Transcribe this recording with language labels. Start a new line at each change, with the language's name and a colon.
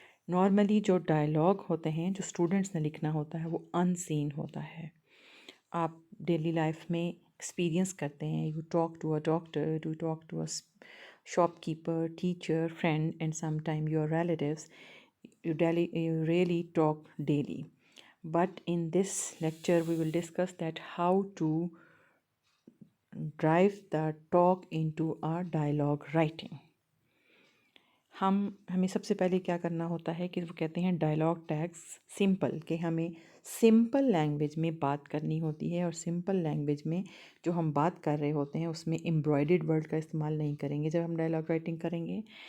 Hindi: Normally जो dialogue होते हैं जो स्टूडेंट्स ने लिखना होता है वो अनसीन होता है. आप डेली लाइफ में एक्सपीरियंस करते हैं.
English: You talk to a doctor, you talk to a shopkeeper, teacher, friend and some time your relatives. You really talk daily. But in this lecture we will discuss that how to drive the talk into a dialogue writing.
Hindi: हमें सबसे पहले क्या करना होता है कि वो कहते हैं डायलॉग टैग्स सिंपल, कि हमें सिंपल लैंग्वेज में बात करनी होती है और सिंपल लैंग्वेज में जो हम बात कर रहे होते हैं उसमें एम्ब्रॉयडर्ड वर्ड का इस्तेमाल नहीं करेंगे जब हम डायलॉग राइटिंग करेंगे.